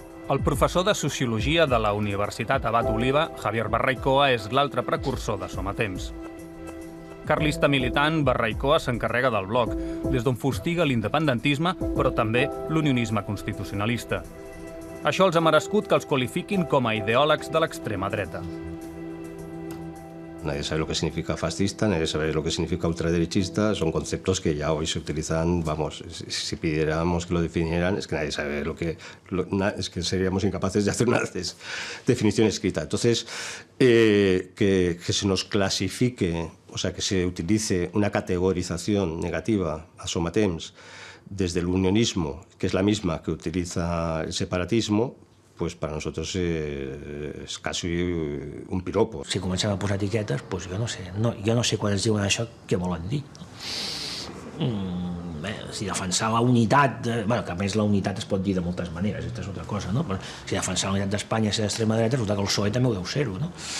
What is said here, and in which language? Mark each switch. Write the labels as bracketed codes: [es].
[ca] El professor de Sociologia de la Universitat Abat Oliba, Javier Barraikoa, és l'altre precursor de Somatemps. Carlista militant, Barraikoa s'encarrega del bloc, des d'on fustiga l'independentisme, però també l'unionisme constitucionalista. Això els ha merescut que els qualifiquin com a ideòlegs de l'extrema dreta. [es] Nadie sabe lo que significa fascista, nadie sabe lo que significa ultraderechista, son conceptos que ya hoy se utilizan, vamos, si pidiéramos que lo definieran, es que nadie sabe es que seríamos incapaces de hacer una definición escrita. Entonces, que se nos clasifique, o sea, que se utilice una categorización negativa a Somatemps desde el unionismo, que es la misma que utiliza el separatismo, pues para nosotros [ca] és quasi [es] un piropo. [ca] Si comencem a posar etiquetes, doncs jo no sé quan es diuen això què volen dir. Si defensar la unitat, que a més la unitat es pot dir de moltes maneres, aquesta és altra cosa, no? Però si defensar la unitat d'Espanya és d'extrema dreta, resulta que el PSOE també ho deu ser-ho, no?